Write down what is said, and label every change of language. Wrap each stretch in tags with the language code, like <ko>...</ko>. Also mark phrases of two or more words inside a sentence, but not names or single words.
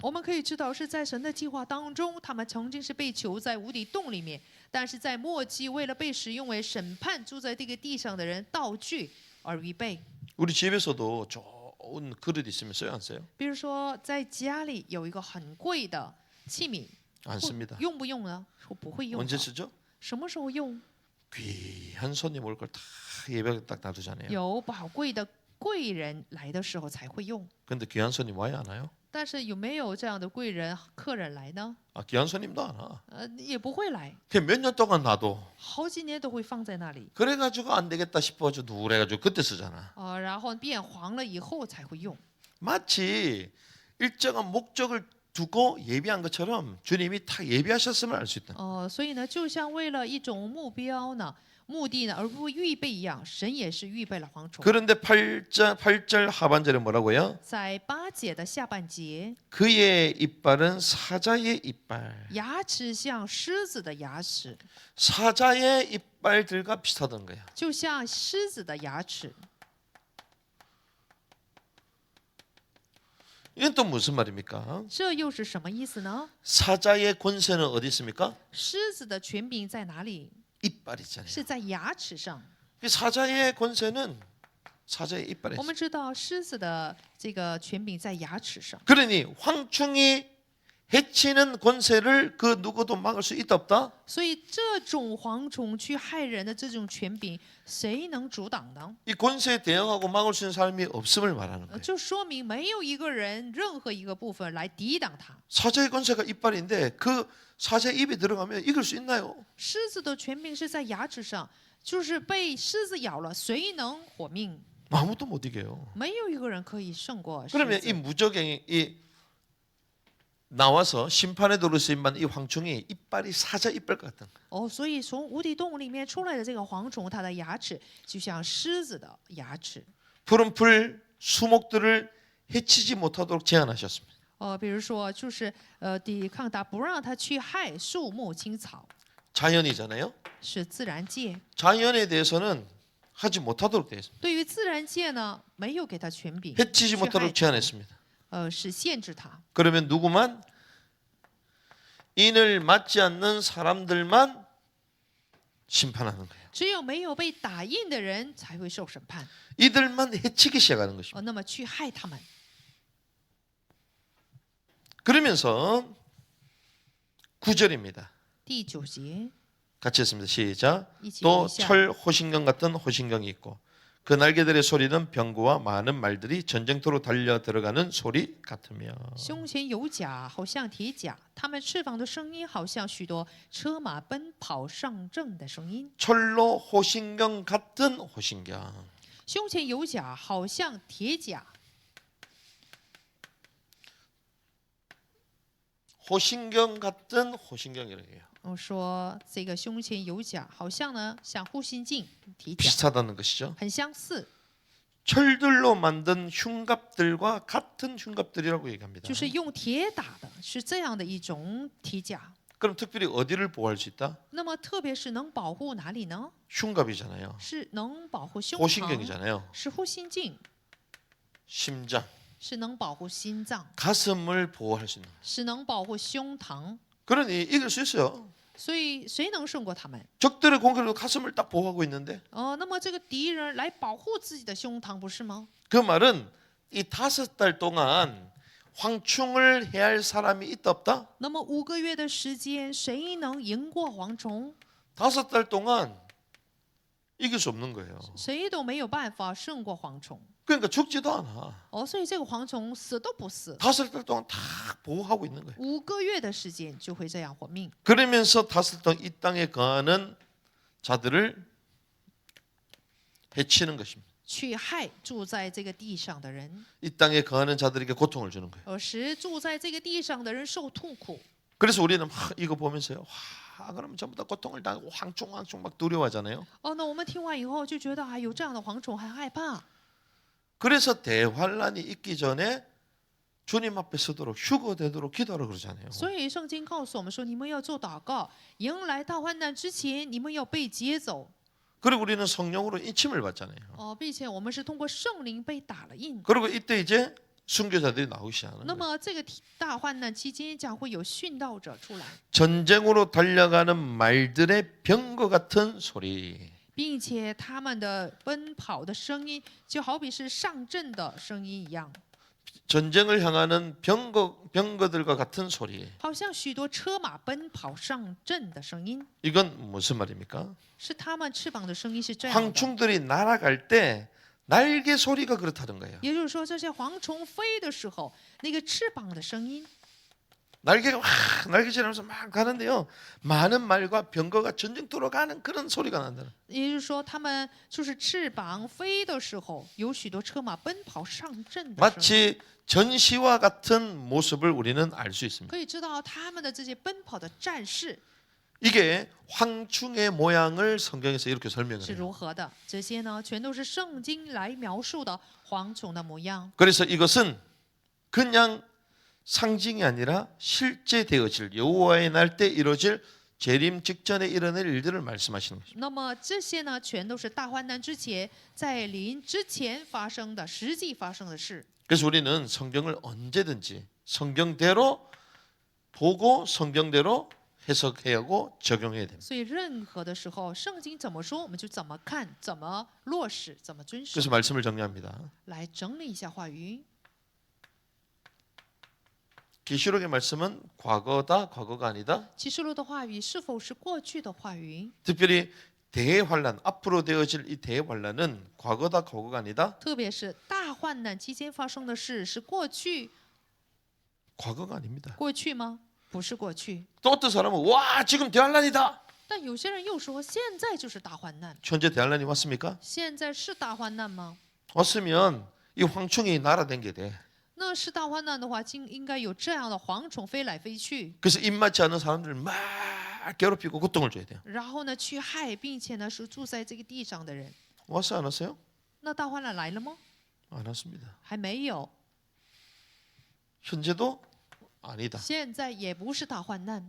<zh>我们可以知道是在神的计划当中，他们曾经是被囚在无底洞里面，但是在末期为了被使用为审判住在这个地上的人道具而预备。</zh> <ko>우리 집에서도 좋은 그릇 있으면 써요, 안 써요?</ko> <zh>比如说在家里有一个很贵的器皿，</zh> <ko>안 씁니다.</ko> <zh>用不用呢？说不会用</zh> <ko>언제</ko> <zh>的。</zh> <ko>쓰죠?</ko> <zh>什么时候用？</zh> <ko>귀한 손님 올 걸 다 예배에 딱 놔두잖아요.</ko> <zh>有宝贵的贵人来的时候才会用。</zh> <ko>근데 귀한 손님 와요, 안 와요?</ko> <zh>但是有没有这样的贵人客人来呢？</zh> <ko>아, 귀한 손님도 안 와.</ko> <zh>也不会来，</zh> <ko>그냥 몇 년 동안 놔도</ko> <zh>好几年都会放在那里。</zh> <ko>그래가지고 안 되겠다 싶어가지고 누래가지고 그때 쓰잖아.</ko> <zh>然后变黄了以后才会用。</zh> <ko>마치 일정한 목적을 두고 예비한 것처럼 주님이 다 예비하셨음을 알 수 있다.</ko> <zh>所以呢，就像为了一种目标呢、目的呢，而不预备一样，神也是预备了蝗虫。</zh> <ko>그런데 8절 하반절에 뭐라고요?</ko> <zh>在8节的下半节，</zh> <ko>그의 이빨은 사자의 이빨.</ko> <zh>牙齿像狮子的牙齿，</zh> <ko>사자의 이빨들과 비슷하던 거야.</ko> <zh>就像狮子的牙齿。</zh> <ko>이건 또 무슨 말입니까?</ko> <zh>这又是什么意思呢？</zh> <ko>사자의 권세는 어디 있습니까?</ko> <zh>狮子的权柄在哪里？</zh> <ko>이빨 있잖아요.</ko> <zh>是在牙齿上。</zh> <ko>그 사자의 권세는 사자의 이빨에</ko> <zh>我</zh> <ko>있어요.</ko> <zh>们知道狮子的这个权柄在牙齿上，</zh> <ko>그러니 황충이 해치는 권세를 그 누구도 막을 수 있다 없다?</ko> <zh>所以这种蝗虫去害人的这种权柄，谁能阻挡呢？</zh> <ko>이 권세에 대응하고 막을 수 있는 사람이 없음을 말하는 거예요.</ko> <zh>就说明没有一个人任何一个部分来抵挡它。</zh> <ko>사자의 권세가 이빨인데 그 사자의 입에 들어가면 이길 수 있나요?</ko> <zh>狮子的权柄是在牙齿上，就是被狮子咬了，谁能活命？</zh> <ko>아무도 못 이겨요.</ko> <zh>没有一个人可以胜过狮</zh> <ko>그러면 이</ko> <zh>子。</zh> <ko>무적행이 이 나와서 심판에 도를 수 있는 이 황충이 이빨이 사자 이빨 같은 거예요.</ko> <zh>所以从无底洞里面出来的这个蝗虫，它的牙齿就像狮子的牙齿。</zh> <ko>푸른 풀 수목들을 해치지 못하도록 제한하셨습니다.</ko> <zh>比如说就是抵抗它，不让它去害树木青草，</zh> <ko>자연이잖아요.</ko> <zh>是自然界。</zh> <ko>자연에 대해서는 하지 못하도록 되어 있습니다.</ko> <zh>对于自然界呢，没有给它权柄，</zh> <ko>해치지</ko> <zh>去害</zh> <ko>못하도록 제한했습니다.</ko> <zh>是限制它。</zh> <ko>그러면 누구만 인을 맞지 않는 사람들만 심판하는 거예요.</ko> <zh>只有没有被打印的人才会受审判。</zh> <ko>이들만 해치기 시작하는 것입니다.</ko> <zh>那么去害他们。</zh> <ko>그러면서 9절입니다.</ko> <zh>第9节，</zh> <ko>같이 했습니다. 시작.</ko> <zh>一起读</zh> <ko>또</ko> <zh>一下。</zh> <ko>철 호신경 같은 호신경이 있고 그 날개들의 소리는 병거와 많은 말들이 전쟁터로 달려 들어가는 소리 같으며</ko> <zh>胸前有甲，好像铁甲；它们翅膀的声音，好像许多车马奔跑上阵的声音。</zh> <ko>철로 호신경 같은 호신경.</ko> <zh>胸前有甲，好像铁甲；</zh> <ko>호신경 같은 호신경이라고 해요.</ko> <zh>我说这个胸前有甲，好像呢像护心镜铁甲，</zh> <ko>비슷하다는 것이죠.</ko> <zh>很相似，</zh> <ko>철들로 만든 흉갑들과 같은 흉갑들이라고 얘기합니다.</ko> <zh>就是用铁打的，是这样的一种铁甲。</zh> <ko>그럼 특별히 어디를 보호할 수 있다?</ko> <zh>那么特别是能保护哪里呢？</zh> <ko>흉갑이잖아요.</ko> <zh>是能保护胸膛，</zh> <ko>호신경이잖아요.</ko> <zh>是护心镜，</zh> <ko>심장,</ko> <zh>是能保护心脏，</zh> <ko>가슴을 보호할 수 있는.</ko> <zh>是能保护胸膛。</zh> <ko>그러니 이길 수 있어요.</ko> <zh>所以谁能胜过他们？</zh> <ko>적들의 공격으로 가슴을 딱 보호하고 있는데</ko> <zh>那么这个敌人来保护自己的胸膛，不是吗？</zh> <ko>그 말은 이 5달 동안 황충을 해할 사람이 있다 없다?</ko> <zh>那么5个月的时间，谁能赢过蝗虫？</zh> <ko>5달 동안 이길 수 없는 거예요.</ko> <zh>谁都没有办法胜过蝗虫。</zh> <ko>그러니까 죽지도 않아.</ko> <zh>所以这个蝗虫死都不死，</zh> <ko>5달 동안 다 보호하고 있는 거예요.</ko> <zh>5 个月的时间就会这样活命。</zh> <ko>그러면서 5달 이 땅에 거하는 자들을 해치는 것입니다.</ko> <zh>去害住在这个地上的人，</zh> <ko>이 땅에 거하는 자들에게 고통을 주는 거예요.</ko> <zh>使住在这个地上的人受痛苦。</zh> <ko>그래서 우리는 막 이거 보면서요. 와, 그러면 전부 다 고통을 당하고 황충 막 두려워하잖아요.</ko> <zh>那我们听完以后就觉得有这样的蝗虫还害怕。</zh> <ko>그래서 대환란이 있기 전에 주님 앞에 서도록 휴거되도록 기도하라 그러잖아요.</ko> <zh>所以圣经告诉我们说，你们要做祷告，迎来大患难之前，你们要被接走。</zh> <ko>그리고 우리는 성령으로 인침을 받잖아요.</ko> <zh>并且我们是通过圣灵被打了印。</zh> <ko>그리고 이때 이제 순교자들이 나오기 시작하는</ko> <zh>那</zh> <ko>거예요.</ko> <zh>么这个大患难期间，将会有殉道者出来，</zh> <ko>전쟁으로 달려가는 말들의 병거 같은 소리.</ko> <zh>并且他们的奔跑的声音，就好比是上阵的声音一样，</zh> <ko>전쟁을 향하는 병거들과 같은 소리.</ko> <zh>好像许多车马奔跑上阵的声音，</zh> <ko>이건 무슨 말입니까?</ko> <zh>是他们翅膀的声音是这样的。</zh> <ko>황충들이 날아갈 때 날개 소리가 그렇다는 거예요.</ko> <zh>也就是说，这些蝗虫飞的时候，那个翅膀的声音，</zh> <ko>날개가 날개질하면서 막 가는데요. 많은 말과 병거가 전쟁터로 가는 그런 소리가 난다는.</ko> <zh>也就是说，他们就是翅膀飞的时候，有许多车马奔跑上阵的声音。</zh> <ko>마치 전시와 같은 모습을 우리는 알 수 있습니다.</ko> <zh>可以知道他们的这些奔跑的战士</zh> <ko>이게 황충의 모양을 성경에서 이렇게 설명을</ko> <zh>是</zh> <ko>해요.</ko> <zh>如何的。这些呢，全都是圣经来描述的蝗虫的模样。</zh> <ko>그래서 이것은 그냥 상징이 아니라 실제 되어질 여호와의 날 때 이루어질 재림 직전에 일어날 일들을 말씀하시는 것입니다.</ko> <zh>那么这些呢，全都是大患难之前，在临之前发生的，实际发生的事。</zh> <ko>그래서 우리는 성경을 언제든지 성경대로 보고 성경대로 해석해야 하고 적용해야 됩니다.</ko> <zh>所以任何的时候，圣经怎么说，我们就怎么看，怎么落实，怎么遵守。</zh> <ko>그래서 말씀을 정리합니다.</ko> <zh>来整理一下话语。</zh> <ko>계시록의 말씀은 과거다, 과거가 아니다.</ko> <zh>启示录的话语是否是过去的话语？</zh> <ko>특별히 대환란 앞으로 되어질 이 대환란은 과거다, 과거가 아니다.</ko> <zh>特别是大患难期间发生的事是过去，</zh> <ko>과거가 아닙니다.</ko> <zh>过去吗？不是过去。</zh> <ko>또 어떤 사람은 와 지금 대환란이다.</ko> <zh>但有些人又说，现在就是大患难。</zh> <ko>현재 대환란이 왔습니까?</ko> <zh>现在是大患难吗？</zh> <ko>왔으면 이 황충이 날아다니게 돼.</ko> <zh>那是大患难的话，应该有这样的蝗虫飞来飞去，</zh> <ko>그래서 입맞지 않은 사람들을 막 괴롭히고 고통을 줘야 돼요.</ko> <zh>然后呢去害，并且呢是住在这个地上的人。</zh> <ko>왔어요, 안 왔어요?</ko> <zh>那大患难来了吗？</zh> <ko>안 왔습니다.</ko> <zh>还没有，</zh> <ko>현재도 아니다.</ko> <zh>现在也不是大患难。</zh>